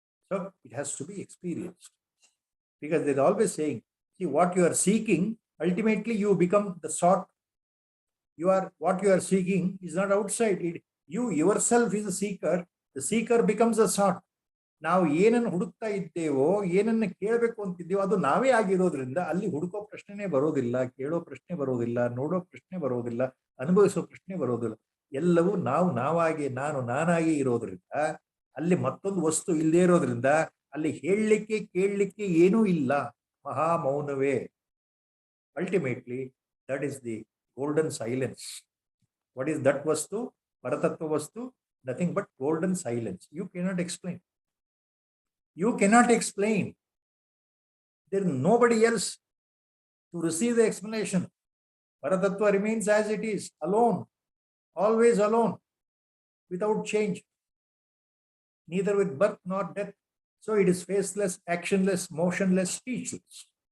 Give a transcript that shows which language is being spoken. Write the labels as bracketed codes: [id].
[en] So it has to be experienced. Because they're always saying, see, what you are seeking, ultimately you become the sought. What you are seeking is not outside. You yourself is a seeker. The seeker becomes a sought. [kn] ನಾವು ಏನನ್ನು ಹುಡುಕ್ತಾ ಇದ್ದೇವೋ, ಏನನ್ನ ಕೇಳಬೇಕು ಅಂತಿದ್ದೇವೋ ಅದು ನಾವೇ ಆಗಿರೋದ್ರಿಂದ ಅಲ್ಲಿ ಹುಡುಕೋ ಪ್ರಶ್ನೆನೇ ಬರೋದಿಲ್ಲ, ಕೇಳೋ ಪ್ರಶ್ನೆ ಬರೋದಿಲ್ಲ, ನೋಡೋ ಪ್ರಶ್ನೆ ಬರೋದಿಲ್ಲ, ಅನುಭವಿಸೋ ಪ್ರಶ್ನೆ ಬರೋದಿಲ್ಲ. ಎಲ್ಲವೂ ನಾವಾಗಿ ನಾನಾಗಿ ಇರೋದ್ರಿಂದ ಅಲ್ಲಿ ಮತ್ತೊಂದು ವಸ್ತು ಇಲ್ಲದೆ ಇರೋದ್ರಿಂದ ಅಲ್ಲಿ ಹೇಳಲಿಕ್ಕೆ ಕೇಳಲಿಕ್ಕೆ ಏನೂ ಇಲ್ಲ. ಮಹಾ ಮೌನವೇ. [en] Ultimately that is the golden silence. What is that ವಸ್ತು? ಪರತತ್ವ ವಸ್ತು, nothing but golden silence. You cannot explain. You cannot explain. There is nobody else to receive the explanation. Paratattva remains as it is, alone, always alone, without change, neither with birth nor death. So it is faceless, actionless, motionless, speechless.